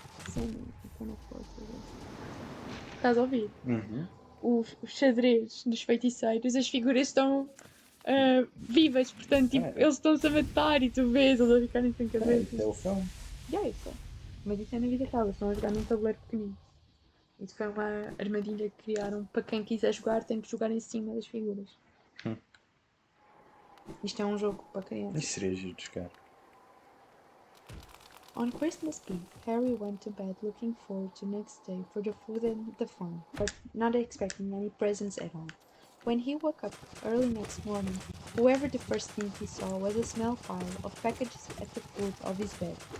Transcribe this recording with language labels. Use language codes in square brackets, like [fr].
[en] Send me, I can afford to do. [pt] Estás a ouvir? Uhum. Os xadrez dos feiticeiros, as figuras estão vivas, portanto, tipo, eles estão-se a matar e tu vês, eles a ficarem sem cabeça. Isso é o filme. Isso. Mas isso é na vida real, eles estão a jogar num tabuleiro pequenino. Isso foi uma armadilha que criaram para quem quiser jogar, tem que jogar em cima das figuras. Isto é um jogo para crianças. Isso seria giro de jogar. [en] On Christmas Eve, Harry went to bed looking forward to next day for the food and the fun, but not expecting any presents at all. When he woke up early next morning, Whoever the first thing he saw was a small pile of packages at the foot of his bed.